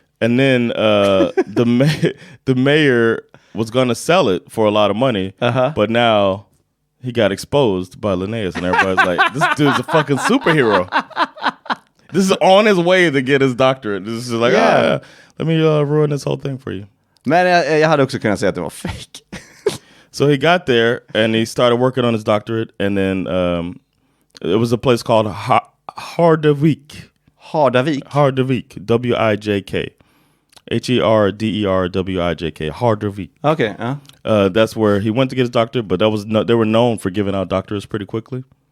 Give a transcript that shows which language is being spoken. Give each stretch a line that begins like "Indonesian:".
English: And then the mayor was going to sell it for a lot of money, but now he got exposed by Linnaeus, and everybody's like, this dude's a fucking superhero. This is on his way to get his doctorate. This is like, let me ruin this whole thing for you.
Swedish: Men jag hade också kunnat säga att det var fake.
English: So he got there, and he started working on his doctorate, and then it was a place called Hardevik. Hardavik? WIJK. HERDERWIJK. Hardevik. Okay. That's where he went to get his doctorate, but they were known for giving out doctorates pretty quickly.